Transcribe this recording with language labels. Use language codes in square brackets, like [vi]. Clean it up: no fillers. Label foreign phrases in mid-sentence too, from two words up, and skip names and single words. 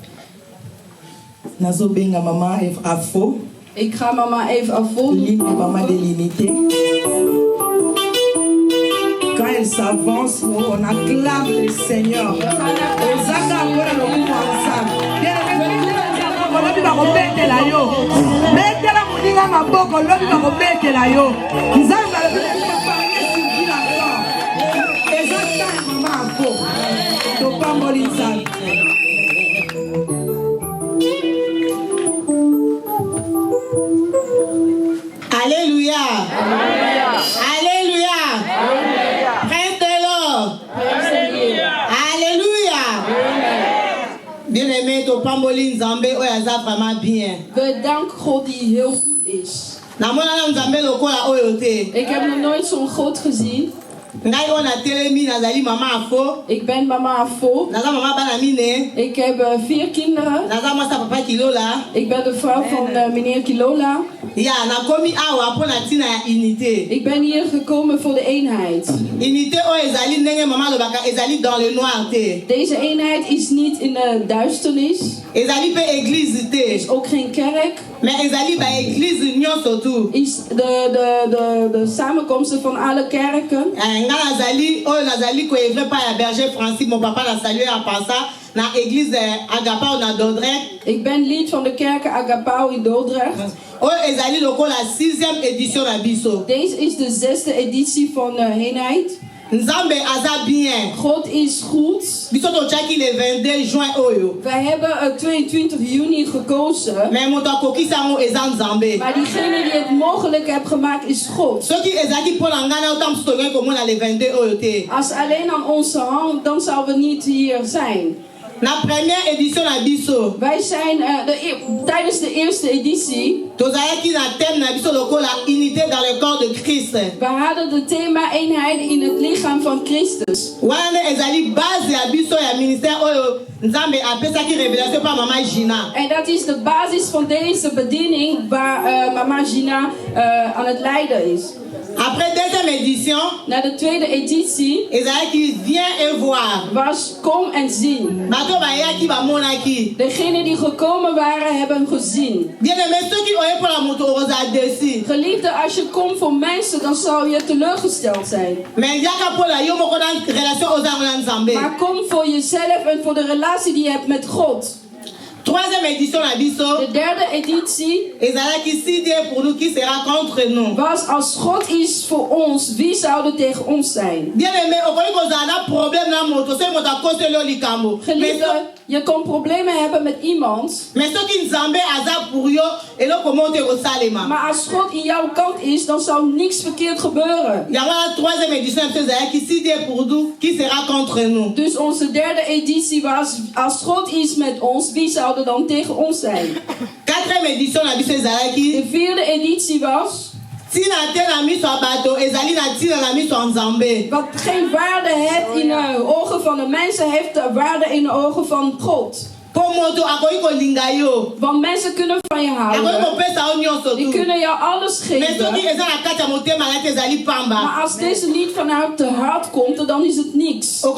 [nl] Ik ga mama even afvoeren. [fr] Quand elle s'avance, on acclame le Seigneur. [ln] yo. Betela moninga maboko lobi ba kobetela yo. Nzambe alobi na [fr] parler sur vie la mort. [ln] Eza ta mama ako. To pamboli nzambe. [fr] Alléluia. Alléluia. Prêtez-le. Alléluia. [ln] Bien-aimé, to pamboli nzambe oyaza [fr] vraiment bien. [nl] Bedank God die heel goed is. [ln] Namona nzambe lokola oyo te. [nl] Ik heb nog nooit zo'n God gezien. [ln] Ngai ona telemi nazali mama afo. [nl] Ik ben mama afo. [ln] Naza mama bana mine. [nl] Ik heb 4 kinderen. [ln] Naza masa papa Kilola. [nl] Ik ben de vrouw van meneer Kilola. Ja, [ln] nakomi awa po na tina ya unité. [nl] Ik ben hier gekomen voor de eenheid. [ln] Unité o ezali ndenge mama lobaka ezali [fr] dans le noir [ln] te. [nl] Deze eenheid is niet in de duisternis. [ln] Ezali pe église te. [nl] Is ook geen kerk. [ln] Mais ezali ba église nyonso tu. [nl] Is de samenkomsten van alle kerken. [ln] Nga nazali o nazali ko evre pa ya berger Francis [fr] mon papa la saluer en passant [ln] na église Agapao na Dordrecht. [nl] Ik ben lid van de kerk Agapao in Dordrecht. [ln] O ezali lokola 6e édition na biso. [nl] Deze is de 6e editie van eenheid. [ln] Nzambe aza bien. [nl] God is goed. [ln] Biso to chaki [fr] le 22 juin [ln] oyo. [nl] Wij hebben 22 juni gekozen. [ln] Mais moto akokisa ngo eza Nzambe. [nl] Maar diegene die het mogelijk heeft gemaakt is God. [ln] Soki ezaki po na ngana otam stoke komona le 22 oyo te. [nl] Als alleen aan onze hand, dan zouden we niet hier zijn. [ln] Na [fr] première édition [ln] na biso. [nl] Wij zijn tijdens de eerste editie. [ln] Tozalaki na thème na biso lokola [fr] unité dans le corps de Christ. [nl] We hadden het thema eenheid in het lichaam van Christus. [ln] Wana ezali base ya biso ya ministère oyo Nzambe apesaki [fr] révélation par [ln] mama Gina. [nl] En dat is de basis van deze bediening waar mama Gina aan het leiden is. [fr] Après deuxième édition, [nl] na de tweede editie, [ln] ezalaki [fr] viens et voir. [nl] Was kom en zien. [ln] Bato bayaki bamonaki. [nl] Degenen die gekomen waren hebben gezien. [ln] Bien-aimé, soki oye [fr] pour la [ln] moto oza déçu. [nl] Geliefde, als je komt voor mensen, dan zal je teleurgesteld zijn. [ln] Mais yaka [fr] pour la [ln] yo moko na relation oza na Nzambe. [nl] Maar kom voor jezelf en voor de relatie die je hebt met God. [fr] Troisième édition [ln] na biso. [nl] De derde editie. [fr] Ezalaki si Dieu pour nous qui sera contre nous. [nl] Was als God is voor ons, wie zou er tegen ons zijn? [ln] Bien-aimé, okoki kozala na problème na moto, so moto akoseli yo likambo. [nl] Geliefde, je kan problemen hebben met iemand. [ln] Mais soki Nzambe aza pour yo, eloko mo te kosalema. [nl] Maar als God in jouw kant is, dan zou niks verkeerd gebeuren. [ln] Yango na [fr] troisième édition ezalaki si Dieu pour nous qui sera contre nous. [nl] Dus onze derde editie was, als God is met ons, wie zou er dan tegen ons zijn? [fr] Quatrième édition [ln] na biso ezalaki. [nl] De vierde editie was. [ln] Tina te na miso abato ezali na tina na miso Nzambe. [nl] Wat geen waarde heeft in de ogen van de mensen, heeft de waarde in de ogen van God. Want mensen kunnen van je houden. Die kunnen jou alles geven. Maar als deze niet vanuit de hart komt, dan is het niks.